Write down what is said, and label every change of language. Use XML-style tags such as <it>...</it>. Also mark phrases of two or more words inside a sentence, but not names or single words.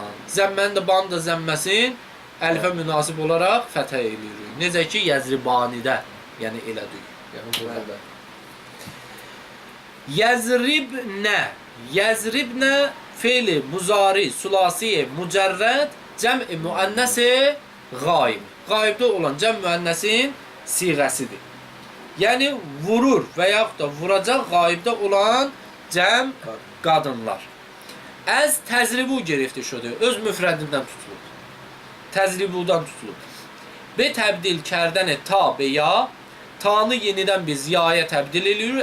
<az>Zəmməni də banı da zəmməsin əlifə münasib olaraq fəthə eləyirik. Necə ki, yəzribanidə, yəni elədik. Yəni burada. Yəzribnə. Yəzribnə fe'l-i muzari, sulasi, mücərrəd, cəm-i müənnəs-i qayib. Qayibdə olan cəm müənnəsin siğəsidir. Yəni, vurur və yaxud da vuracaq qayibdə olan cəm qadınlar.</az> <fa>از تضرب گرفته شده.</fa> <az>Öz müfrədindən tutulur. Təzribudan tutulur.</az> <fa>به تبدیل کردن تا به یا.</fa> <az>Tanı yenidən biz yaya təbdil edilir.</az>